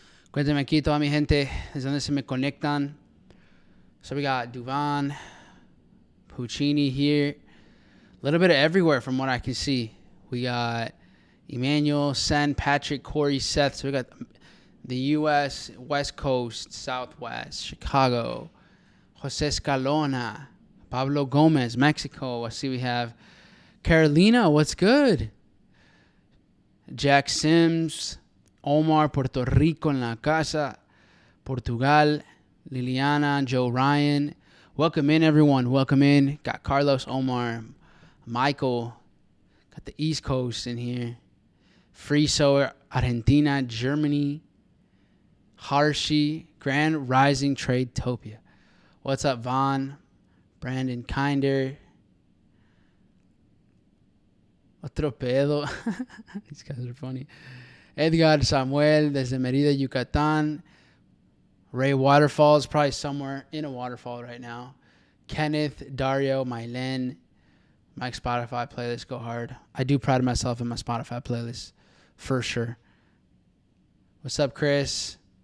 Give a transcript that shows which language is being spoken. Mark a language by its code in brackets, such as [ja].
[es] Cuéntenme aquí toda mi gente, desde donde se me conectan. [en] So we got Duvan, Puccini here. A little bit of everywhere from what I can see. We got Emmanuel, Sen, Patrick, Corey, Seth. So we got the U.S., West Coast, Southwest, Chicago, Jose Escalona, Pablo Gomez, Mexico. I see we have Carolina. What's good? Jack Sims, Omar, Puerto Rico [es] en la casa, [en] Portugal, Liliana, Joe Ryan. Welcome in, everyone. Welcome in. Got Carlos, Omar, Michael. Got the East Coast in here. Friso, Argentina, Germany. Harshi, Grand Rising Trade Topia. What's up, Vaughn? Brandon Kinder. [es] Otro pedo. [en] These guys are funny. Edgar Samuel desde Mérida, Yucatán. Ray Waterfalls, probably somewhere in a waterfall right now. Kenneth, Dario, Mylen. My Spotify playlist go hard. I do pride myself in my Spotify playlist, for sure. What's up, Chris?